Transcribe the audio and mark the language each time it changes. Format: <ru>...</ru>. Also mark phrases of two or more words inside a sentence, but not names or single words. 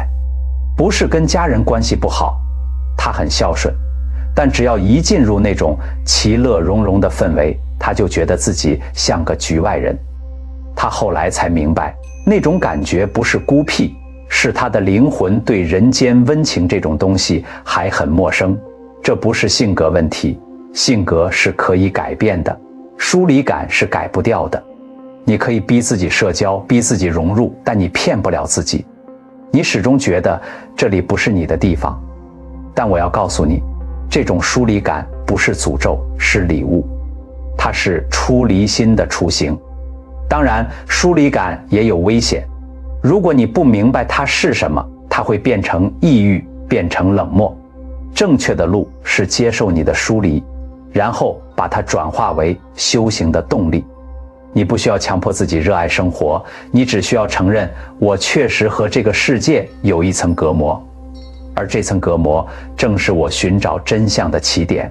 <zh>不是跟家人關係不好，他很孝順，但只要一進入那種其樂融融的氛圍，他就覺得自己像個局外人。他後來才明白，那種感覺不是孤僻，是他的靈魂對人間溫情這種東西還很陌生。這不是性格問題，性格是可以改變的，疏離感是改不掉的。你可以逼自己社交，逼自己融入，但你騙不了自己。你始終覺得這裡不是你的地方，但我要告訴你，這種疏離感不是詛咒，是禮物，它是出離心的雛形。當然，疏離感也有危險，如果你不明白它是什麼，它會變成抑鬱，變成冷漠。正確的路是接受你的疏離，然後把它轉化為修行的動力。你不需要強迫自己熱愛生活，你只需要承認，我確實和這個世界有一層隔膜，而這層隔膜正是我尋找真相的起點。</zh>